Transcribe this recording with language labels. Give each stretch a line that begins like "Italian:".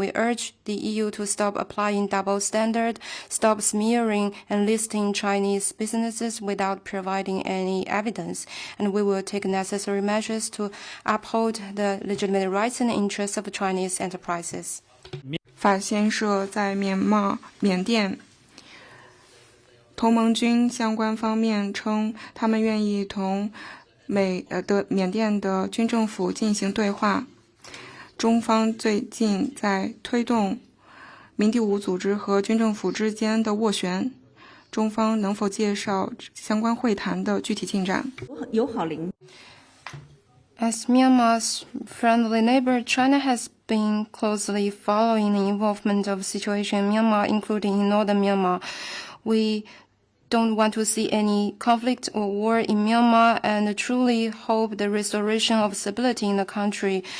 English: We urge the EU to stop applying double standard, stop smearing and listing Chinese businesses without providing any evidence, and we will take necessary measures to uphold the legitimate rights and interests of Chinese enterprises.
Chinese: 法新社在缅甸，同盟军相关方面称，他们愿意同缅甸的军政府进行对话。中方最近在推动民地武组织和军政府之间的斡旋，中方能否介绍相关会谈的具体进展？友好邻。
English: As Myanmar's friendly neighbor, China has been closely following the involvement of the situation in Myanmar, including in northern Myanmar. We don't want to see any conflict or war in Myanmar and truly hope the restoration of stability in the country.